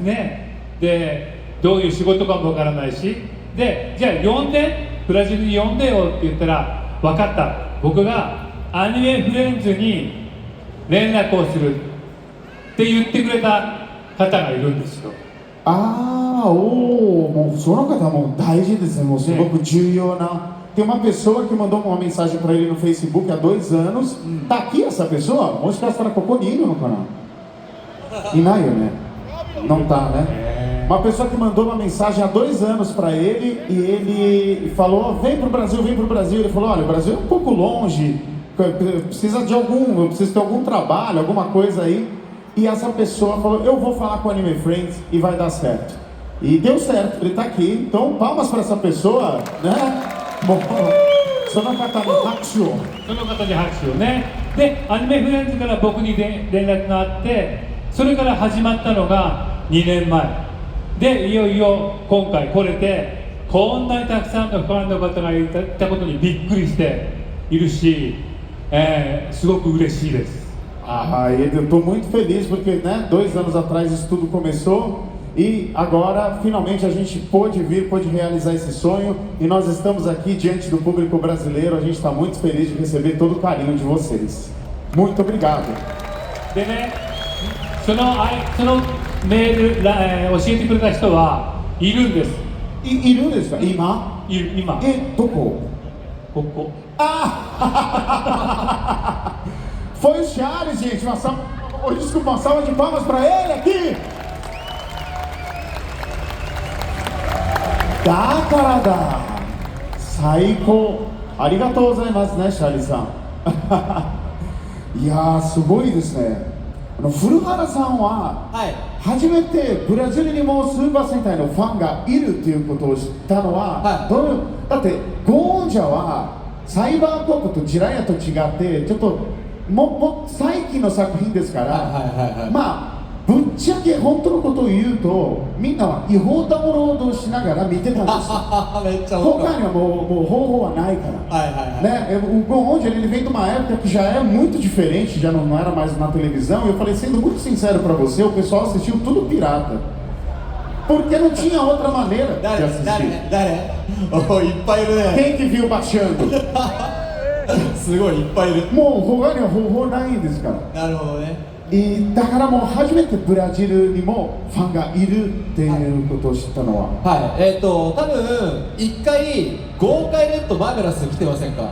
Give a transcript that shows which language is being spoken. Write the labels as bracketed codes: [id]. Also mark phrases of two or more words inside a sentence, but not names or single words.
[ja] ね。で、どういう仕事かもわからないし、で、じゃあ呼んで、ブラジルに呼んでよって言ったら、分かった。僕がアニメフレンズに連絡をするって言ってくれた方がいるんですよ。もうその方も大事ですね。もうすごく重要な。 [pt] Tem uma pessoa que mandou uma mensagem para ele no Facebook há 2 anos. Tá aqui essa pessoa? Onde está essa Cocodinho no canal? Inayo, né? Não tá, né? Uma pessoa que mandou uma mensagem há 2 anos para ele e ele falou: vem pro Brasil, vem pro Brasil. Ele falou: olha, o Brasil é um pouco longe, precisa de eu preciso ter algum trabalho, alguma coisa aí. E essa pessoa falou: eu vou falar com o Anime Friends e vai dar certo. E deu certo, ele tá aqui. Então, palmas para essa pessoa, né? [ja] その方に拍手を。その方に拍手をね。で、アニメフレンズから僕に連絡があって、それから始まったのが2年前。で、いよいよ今回来れて、こんなにたくさんのファンの方がいたことにびっくりしているし、すごく嬉しいです。 [pt] Eu estou muito feliz porque, né, 2 anos atrás isso tudo começou. E agora, finalmente, a gente pôde realizar esse sonho. E nós estamos aqui diante do público brasileiro. A gente está muito feliz de receber todo o carinho de vocês. Muito obrigado. [ja] でね、そのメール、教えてくれた人はいるんです。いるんですか？今？今。どこ？ここ。 [pt] Foi o Charles, gente. Desculpa, uma salva de palmas para ele aqui. [ja] だからだ、最高。ありがとうございますね、シャリさん。いやー、すごいですね。古原さんは、初めてブラジルにもスーパー戦隊のファンがいるということを知ったのは、だってゴーンジャはサイバーコップとジラヤと違ってちょっとも最近の作品ですから、まあぶっちゃけ本当のことを言うとみんなは違法ダウンロードしながら見てたんですよ。めっちゃ他にはもう方法はないから。né? [pt] O Goon ele vem de uma época que já é muito diferente, já não era mais na televisão. E eu falei, sendo muito sincero para você, o pessoal assistiu tudo pirata. Porque não tinha outra maneira de assistir. Quem que viu baixando? [ja] すごいいっぱいいる。もう他には方法ないんですから。なるほどね。だからもう初めてブラジルにもファンがいるっていうことを知ったのは、多分1回豪快レッドマーベラス来てませんか？